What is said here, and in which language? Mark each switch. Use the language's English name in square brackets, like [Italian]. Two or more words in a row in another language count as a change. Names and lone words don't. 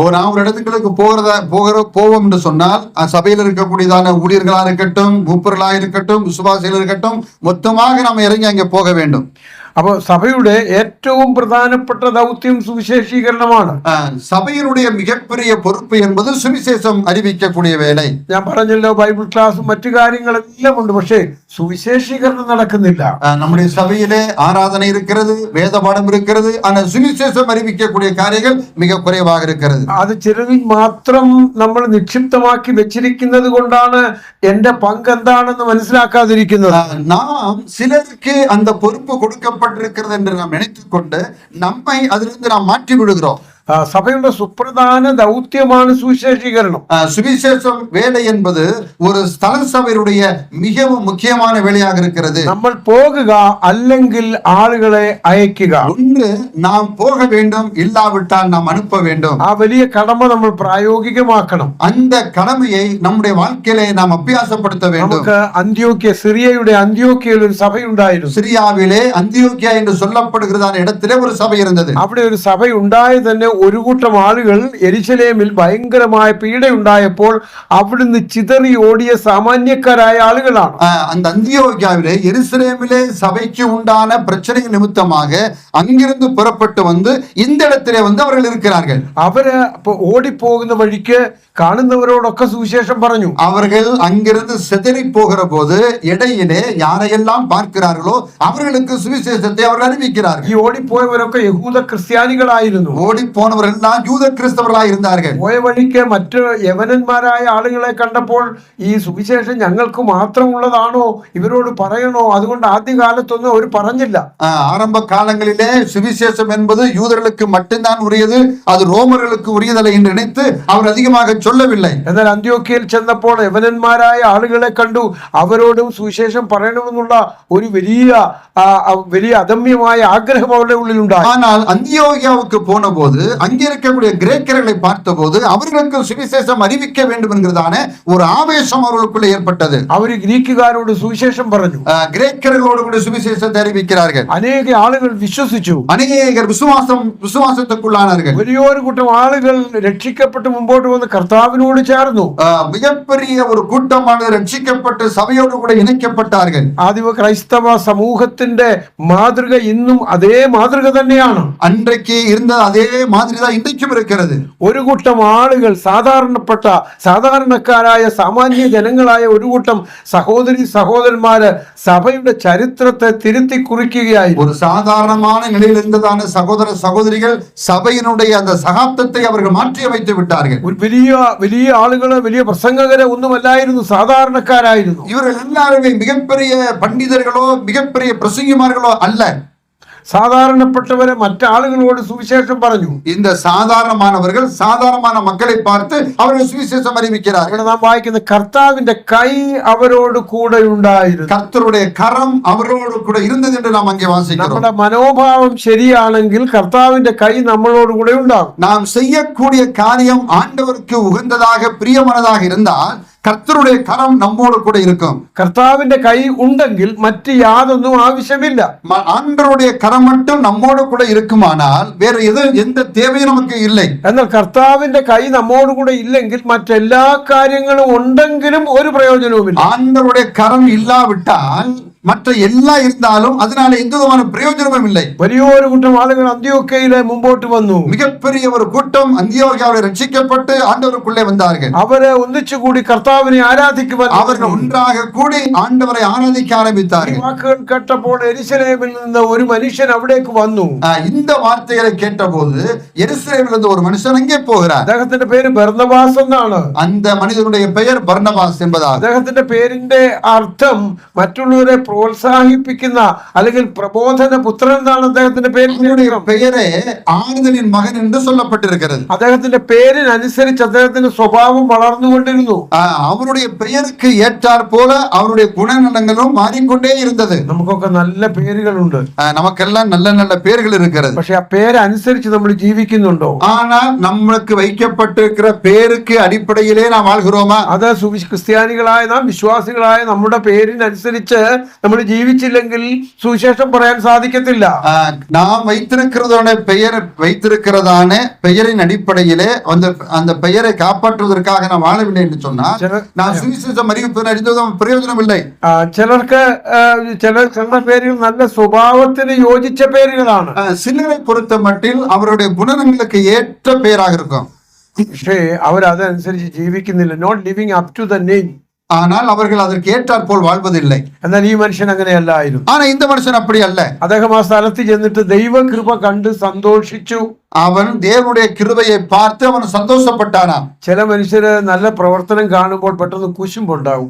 [Tamil] நான் ஒரு இடத்துக்கு போவோம் என்று சொன்னால் சபையில் இருக்கக்கூடியதான ஊழியர்களா இருக்கட்டும், மூப்பர்களா இருக்கட்டும், விசுவாசிகள் இருக்கட்டும், மொத்தமாக நாம் இறங்கி அங்கே போக வேண்டும். [Malayalam] അപ്പോൾ സഭയുടെ ഏറ്റവും പ്രധാനപ്പെട്ട ദൗത്യം സുവിശേഷീകരണമാണ്. [Tamil] സഭയുടെ மிகப்பெரிய பொறுப்பு என்பது சுவிசேஷம் அறிவிக்கக்கூடிய வேலை. [Malayalam] ഞാൻ പറഞ്ഞല്ലോ, ബൈബിൾ ക്ലാസും മറ്റു കാര്യങ്ങളെല്ലാം ഉണ്ട്, പക്ഷേ സുവിശേഷീകരണം നടക്കുന്നില്ല. നമ്മുടെ സഭയിലെ ആരാധന [Tamil] இருக்கிறது, வேத பாடம் இருக்கிறது, ஆனா சுவிசேஷம் அறிவிக்கக்கூடிய காரியங்கள் மிக குறைவாக இருக்கிறது. [Malayalam] അത് ചിലരിൽ മാത്രം നമ്മൾ നിക്ഷിപ്തമാക്കി വെച്ചിരിക്കുന്നത് കൊണ്ടാണ് എന്റെ പങ്ക് എന്താണെന്ന് മനസ്സിലാക്കാതിരിക്കുന്നത്. [Tamil] நாம் சிலருக்கு அந்த பொறுப்பு கொடுக்கப்பட்டிருக்கிறது என்று நாம் நினைத்துக் கொண்டு நம்மை அதிலிருந்து நாம் மாற்றி விடுகிறோம். [Malayalam] സഭയുടെ സുപ്രധാന ദൗത്യമാണ് സുവിശേഷീകരണം. [Tamil] சுவிசேஷம் வேலை என்பது ஒரு ஸ்தல சபையுடைய மிகவும் முக்கியமான வேலையாக இருக்கிறது. [Malayalam] നമ്മൾ പോകുക, അല്ലെങ്കിൽ ആളുകളെ അയക്കുക. [Tamil] ஒன்று நாம் போக வேண்டும், இல்லாவிட்டால் நாம் அனுப்ப வேண்டும். [Malayalam] ആ വലിയ കടമ നമ്മൾ പ്രായോഗികമാക്കണം. [Tamil] அந்த கடமையை நம்முடைய வாழ்க்கையிலே நாம் அபியாசப்படுத்த வேண்டும். [Malayalam] നമുക്ക് സിറിയയുടെ അന്ത്യോക്യയിൽ ഒരു സഭയുണ്ടായിരുന്നു. സിറിയാവിലെ അന്ത്യോക്യ എന്ന് [Tamil] சொல்லப்படுகிறதான இடத்திலே ஒரு சபை இருந்தது. [Malayalam] അവിടെ ഒരു സഭ ഉണ്ടായി തന്നെ ഒരു കൂട്ടം ആളുകൾ യെരുശലേമിൽ ഭയങ്കരമായ പീഡയുണ്ടായപ്പോൾ അവിടുന്ന് ചിതറി ഓടിയ സാമാന്യക്കാരായ ആളുകളാണ്. [Tamil] அந்த அந்தியோகியாவிலே எருசலேமிலே சபைக்கு உண்டான பிரச்சனை நிமித்தமாக அங்கிருந்து புறப்பட்டு வந்து இந்த இடத்திலே வந்து அவர்கள் இருக்கிறார்கள். [Malayalam] അവര് ഓടിപ്പോകുന്ന വഴിക്ക് കാണുന്നവരോടൊക്കെ സുവിശേഷം പറഞ്ഞു. [Tamil] அவர்கள் அங்கிருந்து சிதறி போகிற போது இடையிலே யாரையெல்லாம் பார்க்கிறார்களோ அவர்களுக்கு சுவிசேஷத்தை அவர்கள் அறிவிக்கிறார்கள். [Malayalam] ഈ ഓടിപ്പോയവരൊക്കെ യഹൂദ ക്രിസ്ത്യാനികളായിരുന്നു. [Tamil] ஓடி போனவர்கள்லாம் யூத கிறிஸ்தவர்களாக இருந்தார்கள். [Malayalam] പോയ വഴിക്ക് മറ്റ് യവനന്മാരായ ആളുകളെ കണ്ടപ്പോൾ ഈ സുവിശേഷം ഞങ്ങൾക്ക് മാത്രമുള്ളതാണോ, ഇവരോട് പറയണോ? അതുകൊണ്ട് ആദ്യകാലത്തൊന്നും അവർ പറഞ്ഞില്ല. [Tamil] ஆரம்ப காலங்களிலே சுவிசேஷம் என்பது யூதர்களுக்கு மட்டும்தான் உரியது, அது ரோமர்களுக்கு உரியதல்ல என்று நினைத்து அவர் அதிகமாக சொல்லவில்லை. [Malayalam] എന്നാൽ അന്ത്യോക്യയിൽ ചെന്നപ്പോൾ യവനന്മാരായ ആളുകളെ കണ്ടു. അവരോടും സുവിശേഷം പറയണമെന്നുള്ള ഒരു വലിയ അദമ്യമായ ആഗ്രഹം അവരുടെ ഉള്ളിലുണ്ടായി. [Tamil] ஆனால் அந்தியோகியாவுக்கு போன போது அங்கே இருக்கக்கூடிய கிரேக்கர்களை பார்த்தபோது அவர்களுக்கு சுவிசேஷம் அறிவிக்க வேண்டும் என்கிறதான ஒரு ஆவேசம் அவர்களுக்குள்ள ஏற்பட்டது. [Malayalam] അവർ ഗ്രീക്കുകാരോട് സുവിശേഷം പറഞ്ഞു. [Tamil] கிரேக்கர்களோடு கூட சுவிசேஷத்தை அறிவிக்கிறார்கள். [Malayalam] അനേക ആളുകൾ വിശ്വസിച്ചു. [Tamil] அநேகர் விசுவாசத்துக்குள்ளானார்கள். [Malayalam] വലിയൊരു കൂട്ടം ആളുകൾ രക്ഷിക്കപ്പെട്ട് മുമ്പോട്ട് വന്ന് കർത്താവിനോട് ചേർന്നു. [Tamil] மிகப்பெரிய ஒரு கூட்டமானது ரட்சிக்கப்பட்டு சபையோடு கூட இணைக்கப்பட்டார்கள். [Malayalam] ആദിമ ക്രൈസ്തവ സമൂഹത്തിന്റെ മാതൃക ഇന്നും അതേ മാതൃക തന്നെയാണ്. [Tamil] அன்றைக்கு இருந்த அதே மாதிரி தான் இன்றைக்கும் இருக்கிறது. [Malayalam] ഒരു കൂട്ടം ആളുകൾ, സാധാരണക്കാരായ സാമാന്യ ജനങ്ങളായ ഒരു കൂട്ടം സഹോദരന്മാര് സഭയുടെ ചരിത്രത്തെ തിരുത്തി കുറിക്കുകയായിരുന്നു. [Tamil] ஒரு சாதாரணமான நிலையில் இருந்ததான சகோதர சகோதரிகள் சபையினுடைய அந்த சகாப்தத்தை அவர்கள் மாற்றி அமைத்து விட்டார்கள். [Malayalam] ഒരു വലിയ ആളുകള്, വലിയ പ്രസംഗകരെ ഒന്നുമല്ലായിരുന്നു, സാധാരണക്കാരായിരുന്നു. [Tamil] இவர்கள் எல்லாருமே மிகப்பெரிய பண்டிதர்களோ மிகப்பெரிய பிரசங்கிமார்களோ அல்ல. [Malayalam] സാധാരണപ്പെട്ടവരെ മറ്റാളുകളോട് സുവിശേഷം പറഞ്ഞു. [Tamil] இந்த சாதாரணமானவர்கள் சாதாரணமான மக்களை பார்த்து அவர்கள் சுவிசேஷம் அறிவிக்கிறார்கள். [Malayalam] നാം വായിക്കുന്ന കർത്താവിന്റെ കൈ അവരോട് കൂടെ ഉണ്ടായിരുന്നു. [Tamil] கர்த்தருடைய கரம் அவரோடு கூட இருந்தது என்று நாம் அங்கே வாசிக்கிறோம். [Malayalam] നമ്മുടെ മനോഭാവം ശരിയാണെങ്കിൽ കർത്താവിന്റെ കൈ നമ്മളോട് കൂടെ ഉണ്ടാകും. [Tamil] நாம் செய்யக்கூடிய காரியம் ஆண்டவருக்கு உகந்ததாக பிரியமானதாக இருந்தால் கர்த்தருடைய கரம் நம்மோடு கூட இருக்கும். [Malayalam] കർത്താവിന്റെ കൈ ഉണ്ടെങ്കിൽ മറ്റ് യാതൊന്നും ആവശ്യമില്ല. [Tamil] ஆண்டவருடைய கரம் மட்டும் நம்மோடு கூட இருக்குமானால் வேற எந்த தேவையும் நமக்கு இல்லை. [Malayalam] എന്നാൽ കർത്താവിന്റെ കൈ നമ്മോട് കൂടെ ഇല്ലെങ്കിൽ മറ്റെല്ലാ കാര്യങ്ങളും ഉണ്ടെങ്കിലും ഒരു പ്രയോജനവുമില്ല. [Tamil] ஆண்டவருடைய கரம் இல்லாவிட்டால் மற்ற எல்லாம் இருந்தாலும் அதனால எந்த விதமான பிரயோஜனமும் இல்லை. [Malayalam] വലിയൊരു കൂട്ടം ആളുകൾ അന്ത്യോക്യയിലെ മുമ്പോട്ട് വന്നു. [Tamil] மிகப்பெரிய ஒரு கூட்டம் அந்தியோகியாவில் ரட்சிக்கப்பட்டு ஆண்டவருக்குள்ளே வந்தார்கள். [Malayalam] അവരെ ഒന്നിച്ചുകൂടി കർത്താവിനെ ആരാധിക്കുവാൻ [Tamil] அவர்கள் ஒன்றாக கூடி ஆண்டவரை ஆராதிக்க ஆரம்பித்தார்கள். [Malayalam] വാക്കുകൾ കേട്ടപ്പോൾ യെരുശലേമിൽ നിന്ന് ഒരു മനുഷ്യൻ അവിടേക്ക് വന്നു. [Tamil] இந்த வார்த்தைகளை கேட்டபோது எருசலேமில் இருந்து ஒரு மனுஷன் அங்கே போகிறார். [Malayalam] അദ്ദേഹത്തിന്റെ പേര് ബർന്നബാസ് എന്നാണ്. [Tamil] அந்த மனிதனுடைய பெயர் பர்னபாஸ் என்பதாகும். [Malayalam] അദ്ദേഹത്തിന്റെ പേരിന്റെ അർത്ഥം മറ്റുള്ളവരെ പ്രോത്സാഹിപ്പിക്കുന്ന അല്ലെങ്കിൽ പ്രബോധന പുത്രൻ എന്നാണ് അദ്ദേഹത്തിന്റെ പേരിന്റെ [Tamil] பெயரே ஆறுதலின் மகன் என்று சொல்லப்பட்டிருக்கிறது. [Malayalam] അദ്ദേഹത്തിന്റെ പേരിനനുസരിച്ച് അദ്ദേഹത്തിന്റെ സ്വഭാവം വളർന്നുകൊണ്ടിരുന്നു. [Tamil] அவருடைய பெயருக்கு ஏற்றாற் போல அவருடைய குணநலங்களும் மாறிக்கொண்டே இருந்தது. [Malayalam] നമുക്കൊക്കെ നല്ല പേരുകളുണ്ട്, [Tamil] நமக்கெல்லாம் நல்ல நல்ல பேர்கள் இருக்கிறது. [Malayalam] പക്ഷെ ആ പേരനുസരിച്ച് നമ്മൾ ജീവിക്കുന്നുണ്ടോ? [Tamil] ஆனால் நம்மளுக்கு வைக்கப்பட்டிருக்கிற பேருக்கு அடிப்படையிலே நாம் வாழ்கிறோமா? [Malayalam] അത് ക്രിസ്ത്യാനികളായ നാം, വിശ്വാസികളായ നമ്മുടെ പേരിനനുസരിച്ച് നമ്മൾ ജീവിച്ചില്ലെങ്കിൽ സുവിശേഷം പറയാൻ സാധിക്കത്തില്ല. [Tamil] நாம் வைத்திருக்கிறதான பெயரின் அடிப்படையிலே அந்த பெயரை காப்பாற்றுவதற்காக நாம் வாழவில்லை என்று சொன்னால் நாம் சுவிசேஷம் அறிவிப்பதில் பிரயோஜனம் இல்லை. [Malayalam] ചിലരുടെ പേരുകൾ നല്ല സ്വഭാവത്തിന് യോജിച്ച പേരുകളാണ്. [Tamil] சிலரை பொறுத்த மட்டில் அவருடைய குணங்களுக்கு ஏற்ற பெயராக இருக்கும். [Malayalam] പക്ഷേ അവരതനുസരിച്ച് ജീവിക്കുന്നില്ല. [English] Not living up to the name. [Tamil] ஆனால் அவர்கள் அதற்கு ஏற்றாற் போல் வாழ்வதில்லை. [Malayalam] എന്നാൽ ഈ മനുഷ്യൻ അങ്ങനെയല്ലായിരുന്നു. [Tamil] ஆனா இந்த மனுஷன் அப்படி அல்ல. [Malayalam] അദ്ദേഹം ആ സ്ഥലത്ത് ചെന്നിട്ട് ദൈവകൃപ കണ്ട് സന്തോഷിച്ചു. [Tamil] அவன் தேவனுடைய கிருபையை பார்த்து அவன் சந்தோஷப்பட்டானாம். [Malayalam] ചില മനുഷ്യര് നല്ല പ്രവർത്തനം കാണുമ്പോൾ പെട്ടെന്ന് കുശുമ്പുണ്ടാവും.